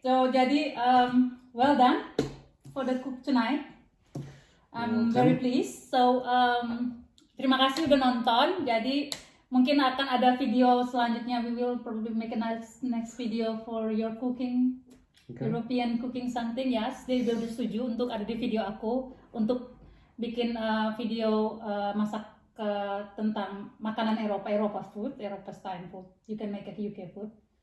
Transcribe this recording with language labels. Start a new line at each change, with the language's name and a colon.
English: So,
Indonesian: jadi
English: well done for the cook tonight. I'm very pleased. So,
Indonesian: terima kasih udah nonton. Jadi, mungkin akan ada video selanjutnya.
English: We will probably make a next video for your cooking. Okay. European cooking something, yes.
Indonesian: Dia udah setuju untuk ada di video aku untuk bikin video masak tentang makanan Eropa food, Eropa style food.
English: You can make it UK food.